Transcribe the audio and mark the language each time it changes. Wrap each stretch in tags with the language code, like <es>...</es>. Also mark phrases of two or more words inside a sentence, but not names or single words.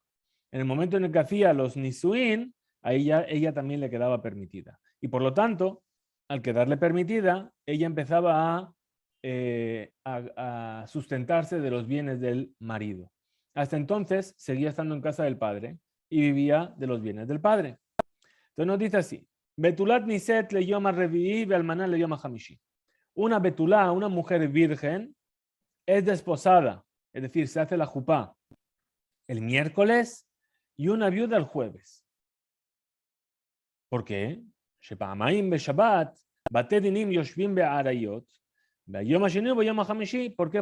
<es>En el momento en el que hacía los nisuin, a ella también le quedaba permitida. Y por lo tanto, al quedarle permitida, ella empezaba a sustentarse de los bienes del marido. Hasta entonces seguía estando en casa del padre y vivía de los bienes del padre. Entonces nos dice así:</es> <he>בתולה נישאת ליום רביעי ואלמנה ליום חמישי.</he> <es>Una betulá, una mujer virgen, es desposada, es decir, se hace la jupá el miércoles y una viuda el jueves. ¿Por qué? ¿Por qué?</es>